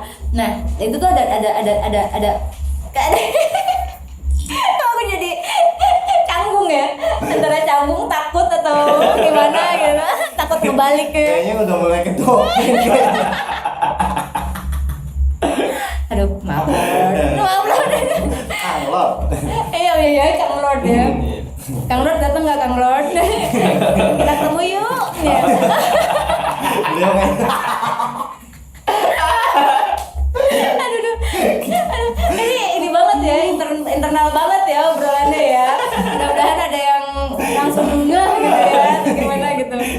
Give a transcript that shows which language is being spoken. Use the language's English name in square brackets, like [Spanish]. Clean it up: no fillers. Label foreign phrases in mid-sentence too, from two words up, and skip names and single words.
[Indonesian] Nah itu tuh ada aku jadi canggung ya, antara canggung takut atau gimana gitu, takut kebalik ya. Kayaknya udah mulai kedok. Aduh maaf Lord. Kang Lord. Iya Kang Lord ya. Kang Lord datang nggak Kang Lord? Kita ketemu yuk ya. Beliau kan Ini banget ya, internal banget ya obrolannya ya. Mudah-mudahan ada yang langsung ngeh gitu ya, atau gimana gitu.